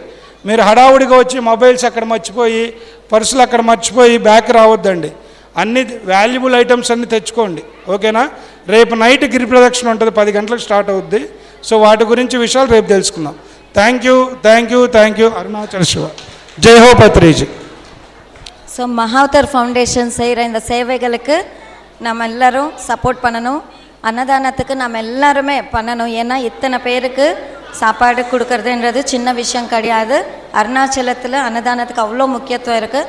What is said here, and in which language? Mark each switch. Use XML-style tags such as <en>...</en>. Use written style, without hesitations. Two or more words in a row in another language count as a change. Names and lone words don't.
<te>మీరు హడావుడిగా వచ్చి మొబైల్స్ అక్కడ మర్చిపోయి, పర్సులు అక్కడ మర్చిపోయి బ్యాక్ రావద్దండి. అన్ని</te> <en>valuable items</en> <te>అన్నీ తెచ్చుకోండి, ఓకేనా? రేపు నైట్ గిరి ప్రదక్షిణ ఉంటుంది, 10 గంటలకు స్టార్ట్ అవుద్ది. సో వాటి గురించి విషయాలు రేపు తెలుసుకుందాం.</te> <en>thank you.</en> <te>అరుణాచల్ శివ.</te> <hi>जय हो बद्रीजी.</hi> <ta>ஸோ மகாவதார் ஃபவுண்டேஷன் செய்கிற இந்த சேவைகளுக்கு நம்ம எல்லோரும் சப்போர்ட் பண்ணணும். அன்னதானத்துக்கு நம்ம எல்லாருமே பண்ணணும். ஏன்னா இத்தனை பேருக்கு சாப்பாடு கொடுக்கறதுன்றது சின்ன விஷயம் கிடையாது. அருணாச்சலத்தில் அன்னதானத்துக்கு அவ்வளோ முக்கியத்துவம் இருக்குது.</ta>